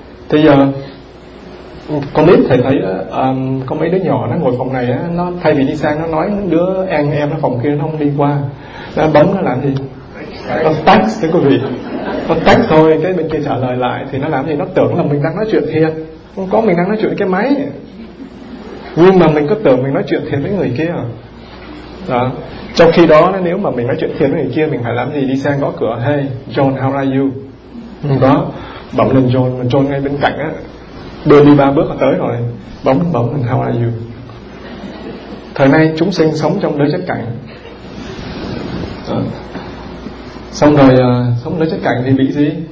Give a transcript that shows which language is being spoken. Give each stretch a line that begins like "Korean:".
Vietnamese: Thì giờ con biết thầy thấy có mấy đứa nhỏ nó ngồi phòng này á, nó thay vì đi sang nó nói đứa em nó phòng kia nó không đi qua, nó bấm nó làm gì? Nó tắt thế quý vị. Nó tắt thôi, cái bên kia trả lời lại thì nó làm gì? Nó tưởng là mình đang nói chuyện thiệt, không có, mình đang nói chuyện với cái máy, nhưng mà mình cứ tưởng mình nói chuyện thiệt với người kia. Đó, Trong khi đó nếu mà mình nói chuyện thiền với người kia, mình phải làm gì? Đi sang gõ cửa,
English: hey John how are you?
Vietnamese: Không có, bấm lên John, John ngay bên cạnh á, đưa đi ba bước là tới rồi. Bấm lên
English: how are you.
Vietnamese: Thời nay chúng sinh sống trong đối chất cảnh, xong rồi sống đối chất cảnh thì bị gì?